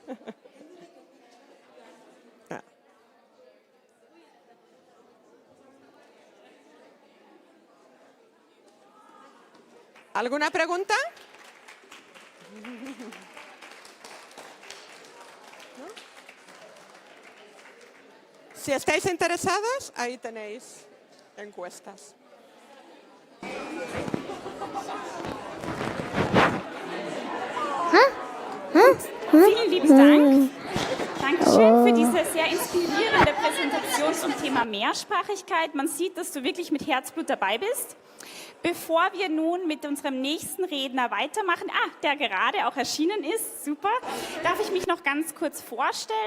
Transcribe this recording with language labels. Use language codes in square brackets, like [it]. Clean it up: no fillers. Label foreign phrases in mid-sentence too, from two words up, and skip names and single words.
[es] ¿Alguna pregunta? Si estáis interesados, ahí tenéis encuestas. [de] Vielen lieben Dank. Dankeschön für diese sehr inspirierende Präsentation zum Thema Mehrsprachigkeit. Man sieht, dass du wirklich mit Herzblut dabei bist. Bevor wir nun mit unserem nächsten Redner weitermachen, der gerade auch erschienen ist, super, darf ich mich noch ganz kurz vorstellen.